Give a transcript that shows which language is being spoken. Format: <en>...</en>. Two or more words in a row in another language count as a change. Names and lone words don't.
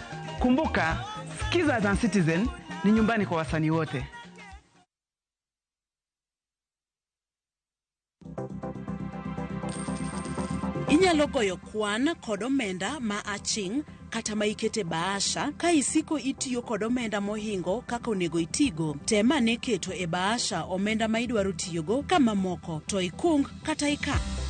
<sw>Kumbuka, Skiza za Citizen ni nyumbani kwa wasanii wote.</sw> <luo>Inyalo goyo kwan kod omenda ma aching' kata ma ikete baasha ka isiko itiyo kod omenda mohingo kaka onego itigo. Tema ne keto e baasha omenda ma idwaro tiyogo kama moko to ikung kata ika.</luo>